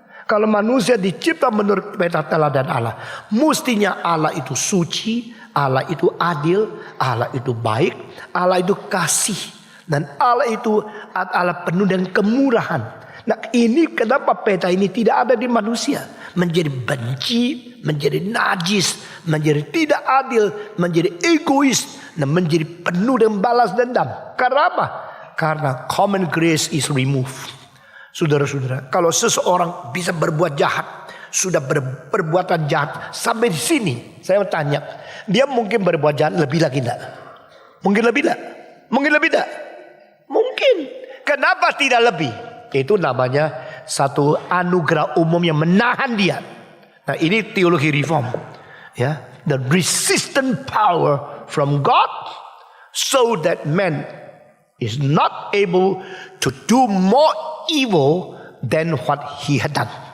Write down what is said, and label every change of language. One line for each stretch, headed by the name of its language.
Indonesian: Kalau manusia dicipta menurut peta teladan Allah, mestinya Allah itu suci, Allah itu adil, Allah itu baik, Allah itu kasih, dan Allah itu Allah penuh dengan kemurahan. Nah, ini kenapa peta ini tidak ada di manusia? Menjadi benci, menjadi najis, menjadi tidak adil, menjadi egois, dan menjadi penuh dengan balas dendam. Karena apa?
English: Karena common grace is removed.
Indonesian: Saudara-saudara, kalau seseorang bisa berbuat jahat, sudah berbuatan jahat sampai di sini, saya mau tanya, dia mungkin berbuat jahat lebih lagi enggak? Mungkin lebih enggak? Mungkin lebih enggak? Mungkin. Kenapa tidak lebih? Itu namanya satu anugerah umum yang menahan dia. Nah, ini teologi reform, ya,
English: the resistant power from God, so that man is not able to do more evil than what he had done.